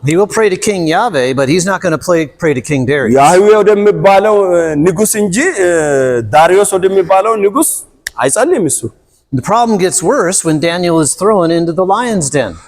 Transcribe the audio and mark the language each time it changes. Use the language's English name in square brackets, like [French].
[English] He will pray to King Yahweh, but he's not going to pray to King Darius. [Amharic] ያህዌ ወደሚባለው ንጉስ እንጂ ዳሪዮስ ወደሚባለው ንጉስ አይጸልይም እሱ። [English] The problem gets worse when Daniel is thrown into the lion's den.